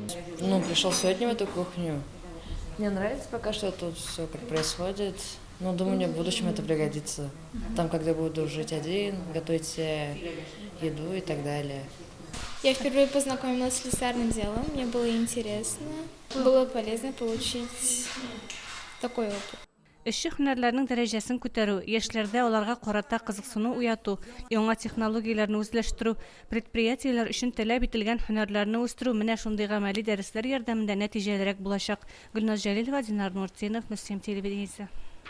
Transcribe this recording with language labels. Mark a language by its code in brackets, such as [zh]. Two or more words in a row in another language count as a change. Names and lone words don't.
[ru] Пришел сегодня в эту кухню. Мне нравится пока что тут все как происходит. Думаю, мне в будущем это пригодится. Там, когда буду жить один, готовить себе еду и так далее. Я впервые познакомилась с слесарным делом. Мне было интересно. Было полезно получить такой опыт. [tt] Эшче һөнәрләрнең дәрәҗәсен күтәрү, яшьләрдә аларга карата кызыксыну уяту, яңа технологияләрне үзләштерү, предприятиеләр өчен таләп ителгән һөнәрләрне үстерү менә шундый гамәли дәресләр ярдәмендә нәтиҗәлерәк булачак. Гөлназ Җәлилова, Динар Нуртдинов, Мөслим телевидениесе.